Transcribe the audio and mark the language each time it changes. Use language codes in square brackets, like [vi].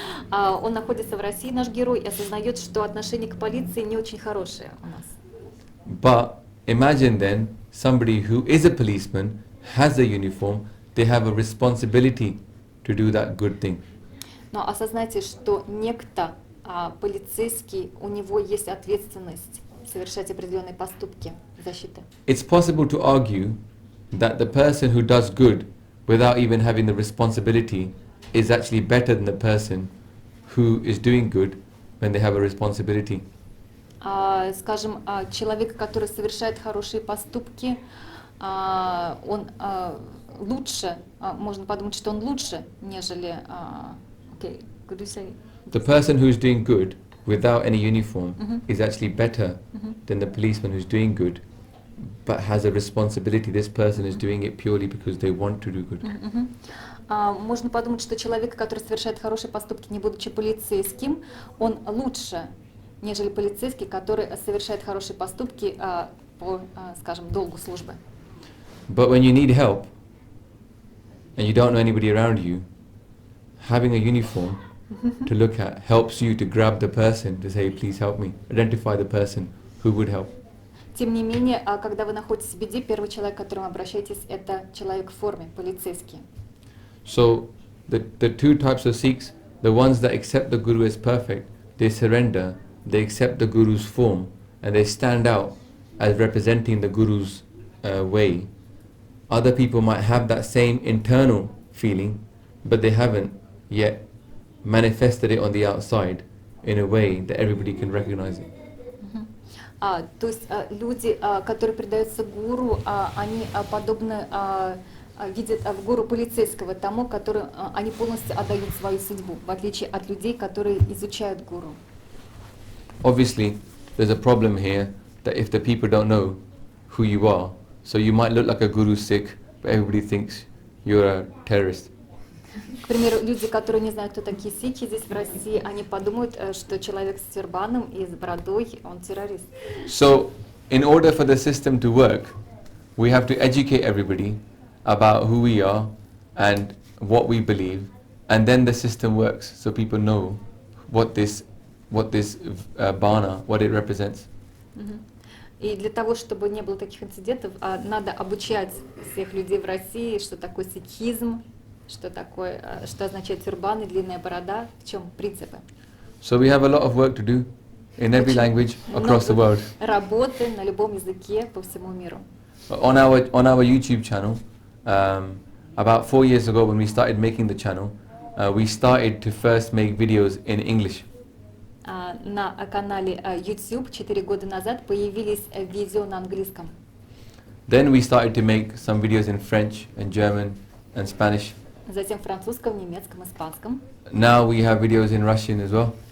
[ru] Он находится в России, наш герой, и осознает, что отношение к полиции не очень хорошее у нас. [en] But imagine then somebody who is a policeman, has a uniform, they have a responsibility to do that good thing. [ru] Но осознайте, что некто полицейский, у него есть ответственность совершать определенные поступки защиты. [en] It's possible to argue that the person who does good without even having the responsibility is actually better than the person who is doing good when they have a responsibility. [ru] Скажем, человек, который совершает хорошие поступки, он лучше, можно подумать, что он лучше, нежели... [en] Okay, could you say? The person who is doing good without any uniform is actually better than the policeman who's doing good but has a responsibility. This person is doing it purely because they want to do good. [ru] Можно подумать, что человек, который совершает хорошие поступки, не будучи полицейским, он лучше, нежели полицейский, который совершает хорошие поступки по, скажем, долгу службы. [en] But when you need help and you don't know anybody around you, having a uniform to look at helps you to grab the person to say, please help me, identify the person who would help. [ru] Тем не менее, когда вы находитесь в беде, первый человек, к которому обращаетесь, это человек в форме, полицейский. [en] So the two types of Sikhs, the ones that accept the Guru as perfect, they surrender, they accept the Guru's form, and they stand out as representing the Guru's way. Other people might have that same internal feeling, but they haven't yet manifested it on the outside in a way that everybody can recognize it. [ru] То есть люди, которые предаются гуру, они подобны, видят в гуру полицейского тому, который они полностью отдают свою судьбу, в отличие от людей, которые изучают гуру. [en] Obviously, there's a problem here that if the people don't know who you are, so you might look like a guru Sikh, but everybody thinks you're a terrorist. [ru] К примеру, люди, которые не знают, кто такие сикхи здесь в России, они подумают, что человек с тюрбаном и с бородой, он террорист. [en] So, in order for the system to work, we have to educate everybody about who we are and what we believe, and then the system works, so people know what this bana, what it represents. [ru] И для того, чтобы не было таких инцидентов, надо обучать всех людей в России, что такое сикхизм, что означает тюрбан и длинная борода, в чем принципы. [en] So we have a lot of work to do in every language across the world. [ru] Работы на любом языке по всему миру. [en] On our YouTube channel, about 4 years ago when we started making the channel, we started to first make videos in English. [ru] На канале YouTube 4 года назад появились видео на английском. [en] Then we started to make some videos in French and German and Spanish. [ru] Затем в французском, немецком, испанском. [en] Now we have videos in Russian as well,